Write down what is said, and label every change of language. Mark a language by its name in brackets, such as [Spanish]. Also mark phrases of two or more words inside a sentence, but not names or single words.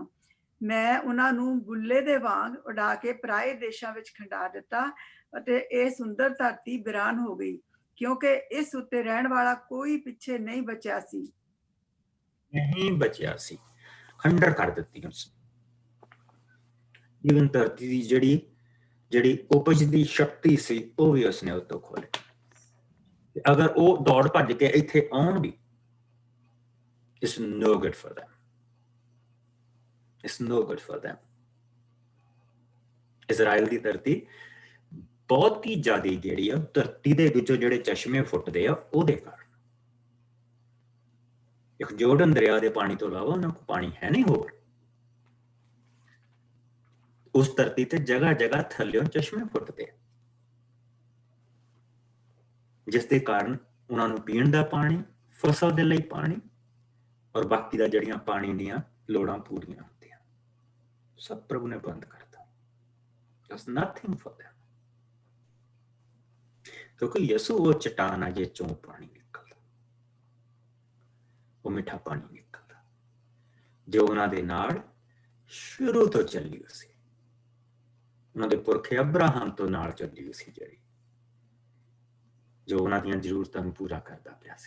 [Punjabi] ਮੈਂ ਉਹਨਾਂ ਨੂੰ ਗੁੱਲੇ ਦੇ ਵਾਂਗ ਉਡਾ ਕੇ ਪਰਾਏ ਦੇਸ਼ਾਂ ਵਿੱਚ ਖੰਡਾ ਦਿੱਤਾ ਅਤੇ ਇਹ ਸੁੰਦਰ ਧਰਤੀ ਵੀਰਾਨ ਹੋ ਗਈ, ਕਿਉਂਕਿ ਇਸ ਉੱਤੇ ਰਹਿਣ ਵਾਲਾ ਕੋਈ ਪਿੱਛੇ ਨਹੀਂ ਬਚਿਆ ਸੀ। ਖੰਡਰ ਕਰ ਦਿੱਤੀ ਉਸ ਜੀਵਨ ਧਰਤੀ ਦੀ ਜਿਹੜੀ ਉਪਜ ਦੀ ਸ਼ਕਤੀ ਸੀ, ਉਹ ਵੀ ਉਸਨੇ ਉਤੋਂ ਖੋਲੀ। ਅਗਰ ਉਹ ਦੌੜ ਭੱਜ ਕੇ ਇੱਥੇ ਆਉਣ ਵੀ, [English] it's no good for them. [Punjabi] ਇਜ਼ਰਾਈਲ ਦੀ ਧਰਤੀ ਬਹੁਤ ਹੀ ਜ਼ਿਆਦਾ ਜਿਹੜੀ ਆ ਧਰਤੀ ਦੇ ਵਿੱਚੋਂ ਜਿਹੜੇ ਚਸ਼ਮੇ ਫੁੱਟਦੇ ਆ ਉਹਦੇ ਕਾਰਨ। ਇੱਕ ਜੋਰਡਨ ਦਰਿਆ ਦੇ ਪਾਣੀ ਤੋਂ ਇਲਾਵਾ ਉਹਨਾਂ ਕੋਲ ਪਾਣੀ ਹੈ ਨਹੀਂ ਹੋਰ। ਉਸ ਧਰਤੀ ਤੇ ਜਗ੍ਹਾ ਜਗ੍ਹਾ ਥੱਲਿਓਂ ਚਸ਼ਮੇ ਫੁੱਟਦੇ ਆ, ਜਿਸ ਦੇ ਕਾਰਨ ਉਹਨਾਂ ਨੂੰ ਪੀਣ ਦਾ ਪਾਣੀ, ਫਸਲ ਦੇ ਲਈ ਪਾਣੀ ਔਰ ਬਾਕੀ ਦਾ ਜਿਹੜੀਆਂ ਪਾਣੀ ਦੀਆਂ ਲੋੜਾਂ ਪੂਰੀਆਂ ਹੁੰਦੀਆਂ, ਸਭ ਪ੍ਰਭੂ ਨੇ ਬੰਦ ਕਰਤਾ। [English] There's nothing for them। [Punjabi] ਕਿਉਂਕਿ ਯਿਸੂ ਉਹ ਚਟਾਨ ਆ ਜਿਸ ਚੋਂ ਪਾਣੀ ਨਿਕਲਦਾ, ਉਹ ਮਿੱਠਾ ਪਾਣੀ ਨਿਕਲਦਾ, ਜੋ ਉਹਨਾਂ ਦੇ ਨਾਲ ਸ਼ੁਰੂ ਤੋਂ ਚੱਲੀ ਸੀ। ਉਹਨਾਂ ਦੇ ਪੁਰਖੇ ਅਬਰਾਹਮ ਤੋਂ ਨਾਲ ਚੱਲੀ ਸੀ, ਜਿਹੜੀ ਜੋ ਉਹਨਾਂ ਦੀਆਂ ਜ਼ਰੂਰਤਾਂ ਨੂੰ ਪੂਰਾ ਕਰਦਾ ਪਿਆ ਸੀ।